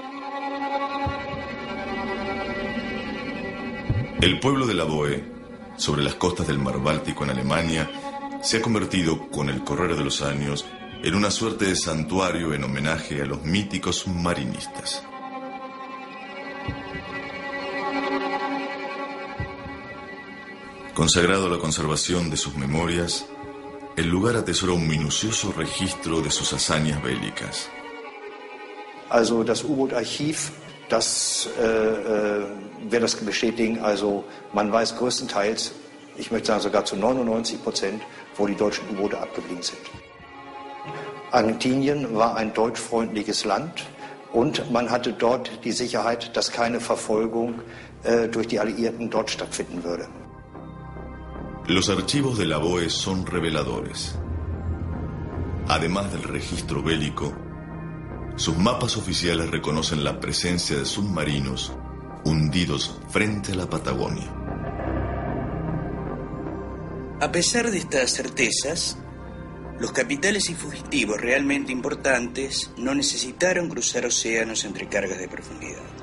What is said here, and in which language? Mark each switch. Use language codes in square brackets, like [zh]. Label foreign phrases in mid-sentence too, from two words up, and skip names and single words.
[es] El pueblo de la Boe, sobre las costas del mar Báltico en Alemania, se ha convertido, con el correr de los años, en una suerte de santuario en homenaje a los míticos submarinistas. Consagrado a la conservación de sus memorias, el lugar atesora un minucioso registro de sus hazañas bélicas. [de] Also das U-Boot-Archiv, das wird das bestätigen. Also man weiß größtenteils, ich möchte sagen sogar zu 99%, wo die deutschen U-Boote abgeblieben sind. Argentinien war ein deutschfreundliches Land und man hatte dort die Sicherheit, dass keine Verfolgung durch die Alliierten dort stattfinden würde. [es] Los archivos de la BOE son reveladores. Además del registro bélico, sus mapas oficiales reconocen la presencia de submarinos hundidos frente a la Patagonia. A pesar de estas certezas, los capitales y fugitivos realmente importantes no necesitaron cruzar océanos entre cargas de profundidad.